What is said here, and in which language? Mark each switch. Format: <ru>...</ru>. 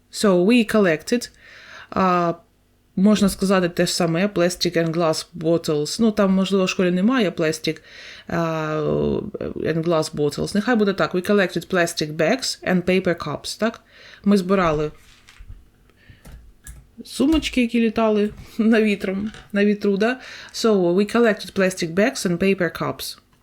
<en>So, we collected,</en> <uk>можна сказати те ж саме,</uk> <en>plastic and glass bottles.</en> <uk>Ну, там, можливо, в школі немає</uk> <en>plastic and glass bottles.</en> <uk>Нехай буде так.</uk> <en>We collected plastic bags and paper cups, так?</en> <uk>Ми збирали сумочки, які літали на вітру, да?</uk> <en>So, we collected plastic bags and paper cups.</en>